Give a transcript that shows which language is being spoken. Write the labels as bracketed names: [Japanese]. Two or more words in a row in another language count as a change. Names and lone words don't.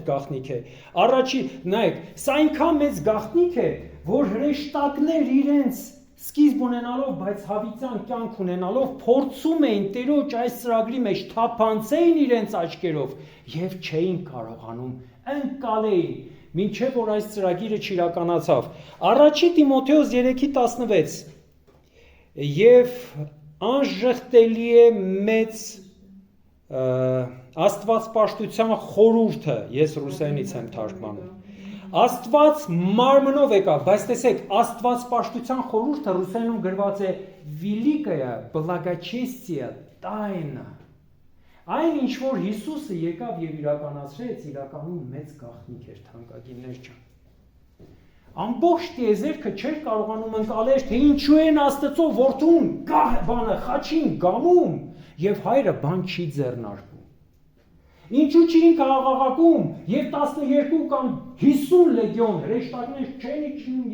[Armenian] գաղտնիք է։ Առաջի, նայեք, սա այնքան մեծ գաղտնիք է, որ հրեշտակներ իրենց սկիզբ ունենալով, բայց հավիտյան կյանք ունենալով, փորձում էին Տերոջ այս ծրագրի մեջ թափանցեին իրենց աչքերով եւ չէին կարողանում, ընկալեին, մինչեւ որ այս ծրագիրը չիրականացավ։ Առաջի Տիմոթեոս 3:16 եւ անժխտելի է մեծ Աստվածպաշտության խորհուրդը, ես ռուսերենից եմ թարգմանում։ Աստված մարմնով եկավ, բայց տեսեք, Աստվածպաշտության խորհուրդը ռուսերենում գրված է [Russian] Великая благочестие тайна։ [Armenian] Այն ինչ որ Հիսուսը եկավ եւ իրականացրեց, իրականում մեծ գաղտնիք էր, թանկագիններ ջան։ Ամբողջ տիեզերքը չէր կարողանում ընկալել, թե ինչու են Աստծո որդուն բանը խաչին գանում եւ հայրը բան չի ձեռնարկում։ Ինչու չի աղաղակում եւ 12 կամ 50 լեգիոն հրեշտակներ չեն իջնում